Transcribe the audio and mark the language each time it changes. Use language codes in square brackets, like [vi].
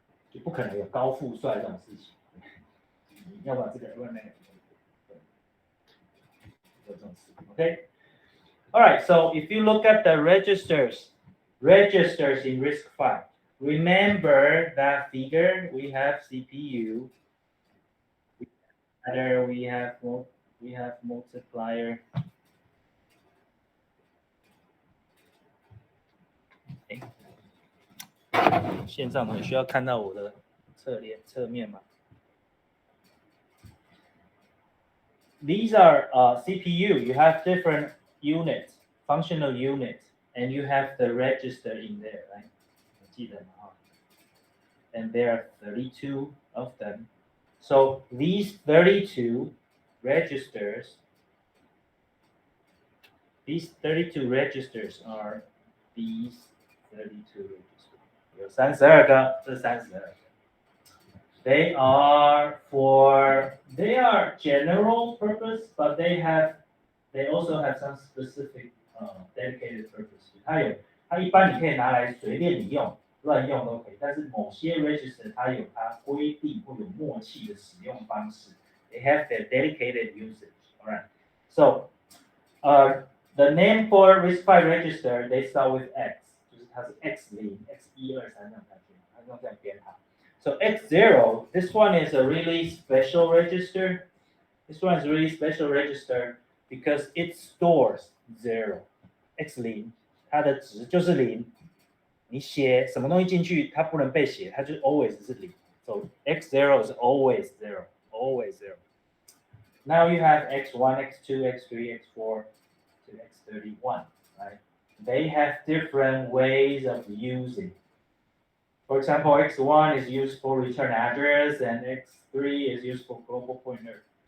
[zh] 就不可能有高富帅这种事情，要把这个问那个，有这种事。 [en] Okay. All right, so if you look at the registers, registers in RISC-V. Remember that figure, we have CPU, we have multiplier. Okay. [zh] 线上很需要看到我的侧面吗？ [en] These are CPU. You have different units, functional units, and you have the register in there, right? [zh] 记得吗？ [en] And there are 32 of them. So these 32 registers, are these 32 registers. [zh] 有32个，这32个。 [en] They are general purpose, but they also have some specific dedicated purpose. [zh] 它一般你可以拿来随便你用，乱用都可以。但是某些 register 它有它规定或有默契的使用方式。 [en] They have their dedicated usage. All right. So, the name for RISC-V register they start with X， [zh] 就是它是 X 0 X 1 2 3这样下去，它用这样编号。 [en] So X0, this one is a really special register. This one is a really special register because it stores 0. [zh] X0, 它的值就是0。你写什么东西进去，它不能被写，它就 always 是0。 [en] So X0 is always 0, always 0. Now you have X1, X2, X3, X4 to X31, right? They have different ways of using. For example, X1 is used for return address, and X3 is used for global pointer.